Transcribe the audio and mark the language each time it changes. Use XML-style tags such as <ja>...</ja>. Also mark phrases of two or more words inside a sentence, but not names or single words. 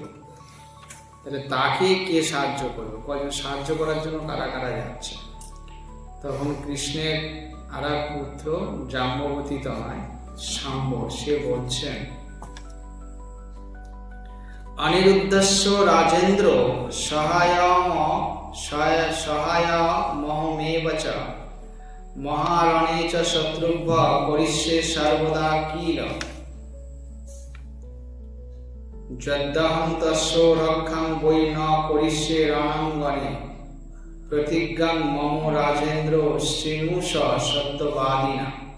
<bn>তাহলে তাকে কে সাহায্য করবে? কজন সাহায্য করার জন্য কারা কারা যাচ্ছে? তখন কৃষ্ণের আর এক পুত্র জাম্ববতী তনয় শাম্ব, সে বলছেন,</bn> <sa>অনিরুদ্ধস্য রাজেন্দ্র সহায়মহমেব চ মহারণে চ শত্রুভ্য করিষ্যে সর্বদা কিল যদ্যহং তস্য রক্ষাং বৈ ন করিষ্যে রণাঙ্গনে প্রতিজ্ঞাং মম রাজেন্দ্র শ্রীণুষ সত্যবাদিনা</sa>